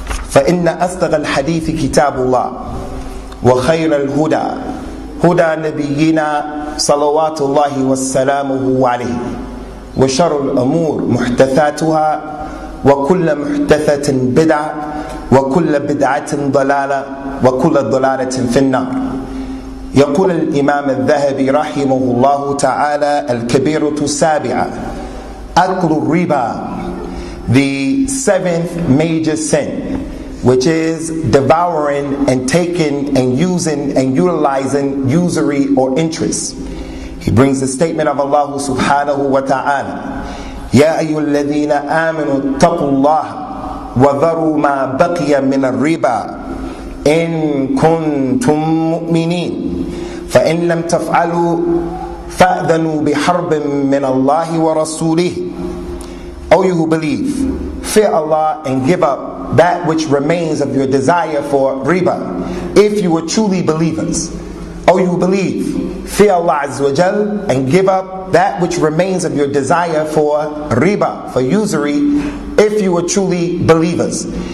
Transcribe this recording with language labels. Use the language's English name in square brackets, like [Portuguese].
[Arabic] فإن أصدق الحديث كتاب الله وخير الهدى هدى نبينا صلوات الله وسلامه عليه وشر الأمور محدثاتها وكل محدثة بدعة وكل بدعة ضلالة وكل ضلالة في النار. يقول الإمام الذهبي رحمه الله تعالى الكبيرة السابعة أكل الربا, [English] the seventh major sin, which is devouring and taking and using and utilizing usury or interest. He brings the statement of Allah subhanahu wa ta'ala, [Arabic] يا أيها الذين آمنوا اتقوا الله وذروا ما بقي من الربا إن كنتم مؤمنين فإن لم تفعلوا فأذنوا بحرب من الله ورسوله. [English] O you who believe, fear Allah and give up that which remains of your desire for riba, if you were truly believers. O you who believe, fear Allah Azza wa Jal and give up that which remains of your desire for riba, for usury, if you were truly believers.